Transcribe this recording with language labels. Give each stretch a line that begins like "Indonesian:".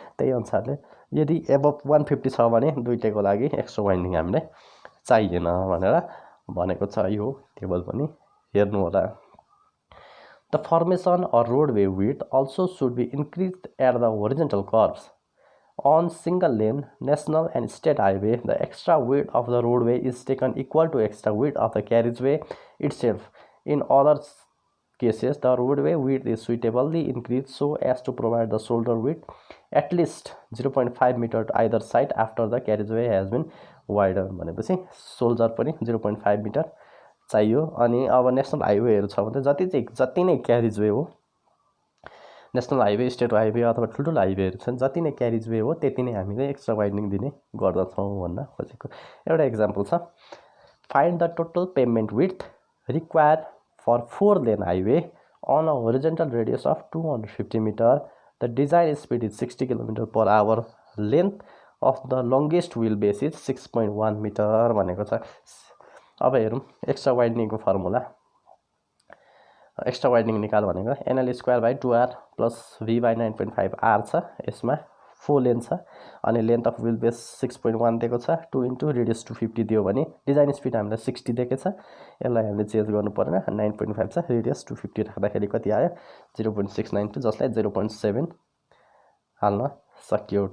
Nepali: त्यही अनुसारले यदि एबभ 150 छ भने दुईटैको लागि एक्स्ट्रा वाइडनिङ हामीलाई चाहिएन भनेर भनेको छ। यो टेबल पनि हेर्नु होला।
English: The formation or roadway width also should be increased at the horizontal curves on single lane national and state highway. The extra width of the roadway is taken equal to extra width of the carriageway itself. In other cases the roadway width is suitably increased so as to provide the shoulder width at least 0.5 meter to either side after the carriageway has been widened.
Nepali: भनेपछि shoulder पनि 0.5 metre चाहियो। अनि अब national हाइवेहरू छ भने जति नै क्यारिजवे हो, नेसनल हाइवे, स्टेट हाइवे अथवा ठुल्ठुलो हाइवेहरू छन्, जति नै क्यारिजवे हो त्यति नै हामीले एक्स्ट्रा वाइडनिङ दिने गर्दछौँ भन्न खोजेको एउटा इक्जाम्पल छ।
English: Find the total pavement width required for 4 lane highway on a horizontal radius of 250 metre. The design speed is 60 km/h। Length of the longest wheel base is 6.1 metre
Nepali: भनेको छ। अब हेरौँ एक्स्ट्रा वाइडनिङको फर्मुला। एक्स्ट्रा वाइडनिङ निकाल भनेको NL²/2R plus V/9.5R छ। यसमा 4 lane छ अनि लेन्थ अफ व्हिल बेस 6.1 दिएको छ। 2 × रेडियस 250 दियो भने डिजाइन स्पिड हामीलाई 60 दिएको छ। यसलाई हामीले चेन्ज गर्नु परेन, 9.5 छ, रेडियस 250 राख्दाखेरि कति आयो 0.692, जसलाई 0.7 हाल्न सकियो।